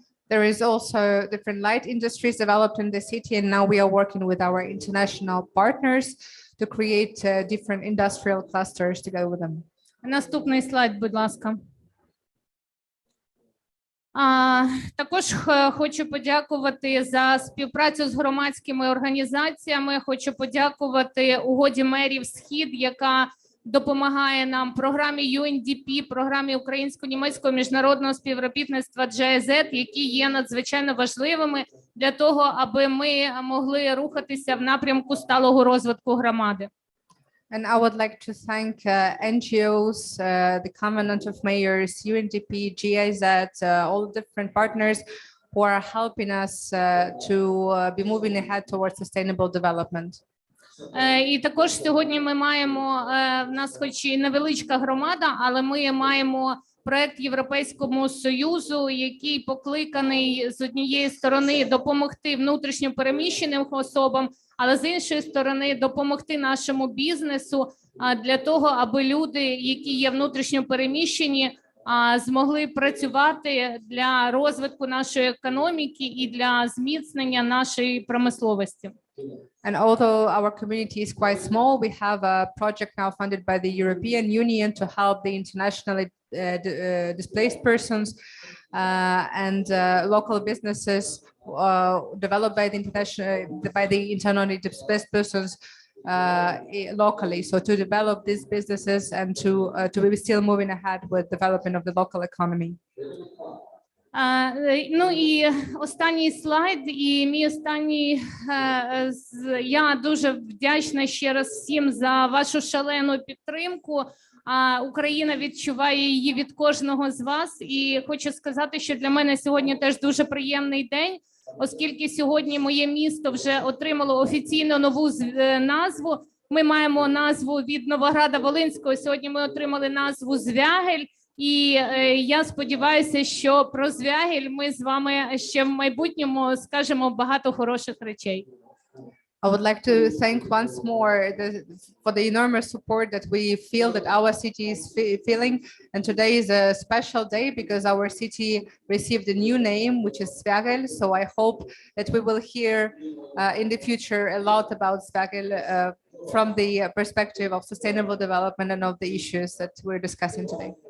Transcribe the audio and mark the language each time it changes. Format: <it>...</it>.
<en>There is also different light industries developed in the city, and now we are working with our international partners to create different industrial clusters together with them.</en> <uk>Наступний слайд, будь ласка. Також хочу подякувати за співпрацю з громадськими організаціями. Хочу подякувати угоді мерів «Схід», яка допомагає нам, програмі UNDP, програмі українсько-німецького міжнародного співробітництва GIZ, які є надзвичайно важливими для того, аби ми могли рухатися в напрямку сталого розвитку громади.</uk> <en>And I would like to thank NGOs, the Covenant of Mayors, UNDP, GIZ, all the different partners who are helping us to be moving ahead towards sustainable development.</en> <uk>І також сьогодні ми маємо, в нас хоч і невеличка громада, але ми маємо проект Європейського Союзу, який покликаний з однієї сторони допомогти внутрішньо переміщеним особам, але з іншої сторони допомогти нашому бізнесу для того, аби люди, які є внутрішньо переміщені, змогли працювати для розвитку нашої економіки і для зміцнення нашої промисловості.</uk> <en>And although our community is quite small, we have a project now funded by the European Union to help the internationally displaced persons and local businesses developed by the internally displaced persons locally. So to develop these businesses and to be still moving ahead with development of the local economy.</en> <uk>Ну і останній слайд, і мій останній, я дуже вдячна ще раз всім за вашу шалену підтримку. Україна відчуває її від кожного з вас, і хочу сказати, що для мене сьогодні теж дуже приємний день, оскільки сьогодні моє місто вже отримало офіційно нову назву. Ми маємо назву від Новограда-Волинського, сьогодні ми отримали назву Звягель. І я сподіваюся, що про Звягель ми з вами ще в майбутньому скажемо багато хороших речей.</uk> <en>I would like to thank once more for the enormous support that we feel that our city is feeling. And today is a special day because our city received a new name, which is Zvagel. So I hope that we will hear in the future a lot about Zvagel from the perspective of sustainable development and of the issues that we're discussing today.</en>